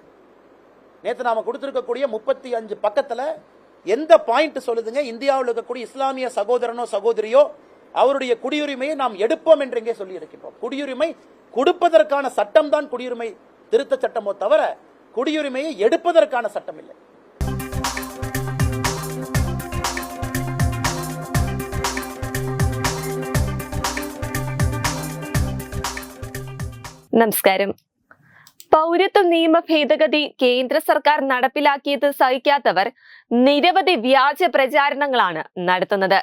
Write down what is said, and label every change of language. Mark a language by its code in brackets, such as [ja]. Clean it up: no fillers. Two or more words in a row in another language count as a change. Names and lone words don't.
[ta] நேற்று நாம கொடுத்திருக்கக்கூடிய 35 பக்கத்துல எந்த பாயிண்ட் சொல்லுதுங்க இந்தியாவில் இருக்கக்கூடிய இஸ்லாமிய சகோதரனோ சகோதரியோ அவருடைய குடியுரிமையை நாம் எடுப்போம் என்று எங்கே சொல்லி இருக்கின்றோம்? குடியுரிமை கொடுப்பதற்கான சட்டம் தான் குடியுரிமை திருத்த சட்டமோ தவிர குடியுரிமையை எடுப்பதற்கான சட்டம் இல்லை. [ml] നമസ്കാരം. പൗരത്വ നിയമ ഭേദഗതി കേന്ദ്ര സർക്കാർ നടപ്പിലാക്കിയത് സഹിക്കാത്തവർ നിരവധി വ്യാജ പ്രചാരണങ്ങളാണ് നടത്തുന്നത്.